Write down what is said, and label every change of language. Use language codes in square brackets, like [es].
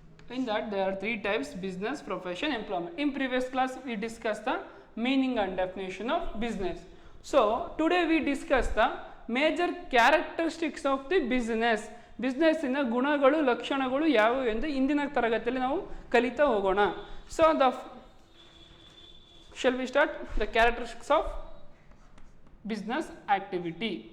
[en] In that there are three types: business, profession, employment. In previous class we discussed the meaning and definition of business. So today we discuss the major characteristics of the business. [kn] ಬಿಸ್ನೆಸ್ಸಿನ ಗುಣಗಳು ಲಕ್ಷಣಗಳು ಯಾವುವು ಎಂದು ಇಂದಿನ ತರಗತಿಯಲ್ಲಿ ನಾವು ಕಲಿತಾ ಹೋಗೋಣ. [en] So shall we start the characteristics of business activity.